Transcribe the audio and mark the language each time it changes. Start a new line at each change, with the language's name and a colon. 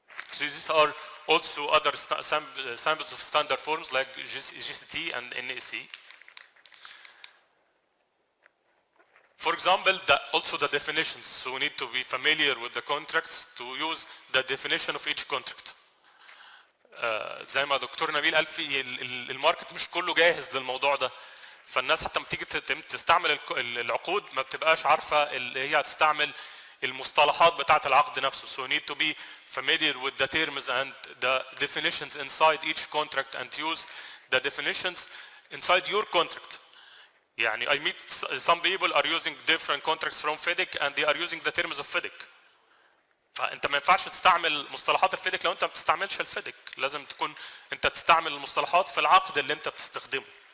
English: So these are also other samples of standard forms like GCT and NAC. For example, also the definitions. So we need to be familiar with the contracts to use the definition of each contract.
Arabic: زي ما دكتور نبيل قال في الماركت مش كله جاهز للموضوع ده. فالناس حتى لما تيجي تستعمل العقود ما بتبقاش عارفه اللي هي هتستعمل المصطلحات بتاعه العقد نفسه.
English: So you need to be familiar with the terms and the definitions inside each contract and use the definitions inside your contract. يعني I meet some people are using different contracts from FIDIC and they are using the terms of FIDIC.
Arabic: فانت ما ينفعش تستعمل مصطلحات الفيديك لو انت ما بتستعملش الفيديك، لازم تكون انت تستعمل المصطلحات في العقد اللي انت بتستخدمه.